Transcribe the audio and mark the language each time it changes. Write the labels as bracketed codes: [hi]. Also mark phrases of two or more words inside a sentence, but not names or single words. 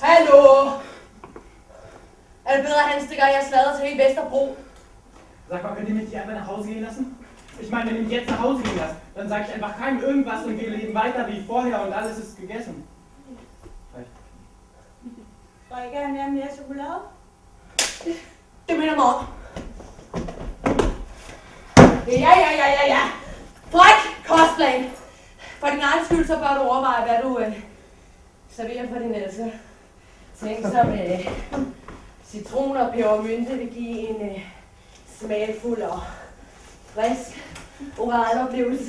[da] Hallo! Er det bedre, at han stikker jeres slader til hele Vesterbro? [de] Sag mal, könnt ihr mich nicht einfach nach Hause gehen lassen? Ich meine, wenn ihr mich jetzt nach Hause gehen lasst, dann sage ich einfach keinem irgendwas und wir leben weiter wie vorher und alles ist gegessen. [da] Der drikke af mere chokolade? Det minder mig om. Ja. Drik kostplan. For din egen skyld, så bør du overveje, hvad du serverer for din ældste. Tænk som citron og pebermynte vil give en smagfuld og frisk oral oplevelse.